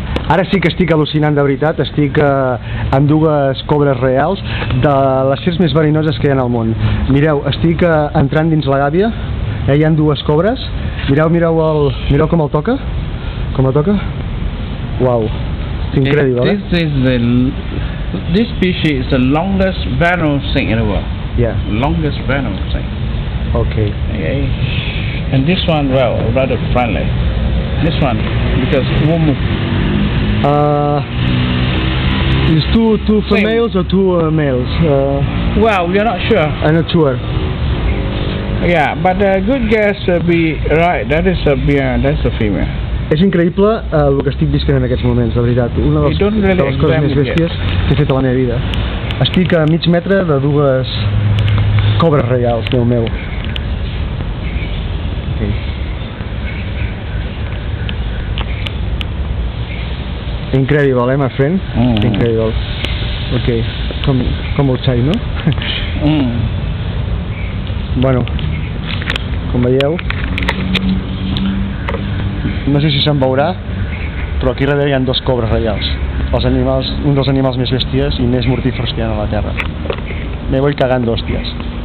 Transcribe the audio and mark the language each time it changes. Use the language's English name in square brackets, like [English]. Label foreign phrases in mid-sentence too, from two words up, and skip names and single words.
[Catalan] Ara sí que estic al·lucinant de veritat, estic amb dues cobres reals de les serps més verinoses que hi ha al món. Mireu, estic entrant dins la gàbia, hi ha dues cobres, mireu com el toca, Uau, [English] incredible, This species is the longest venomous snake in the world. Yeah. Longest venomous snake. Okay. Okay. And this one, well, rather friendly. This one, because warm. Is two females or two males? Well, we are not sure. I'm not sure. Yeah, but a good guess would be right. That's a female. [Catalan] És increïble el que estic visquent en aquests moments, de veritat. Una de les coses més bèsties que he fet a la meva vida. Estic a mig metre de dues cobres reials, Déu meu. [English] Okay. Incredible, my friend? Incredible. Ok, com outside, [Catalan] no? Bueno, com veieu, no sé si se'n veurà, però aquí darrere hi ha dos cobres reials, un dels animals més bèsties i més mortífers que hi ha a la Terra. [Spanish] Me voy cagando, [Catalan] hòsties.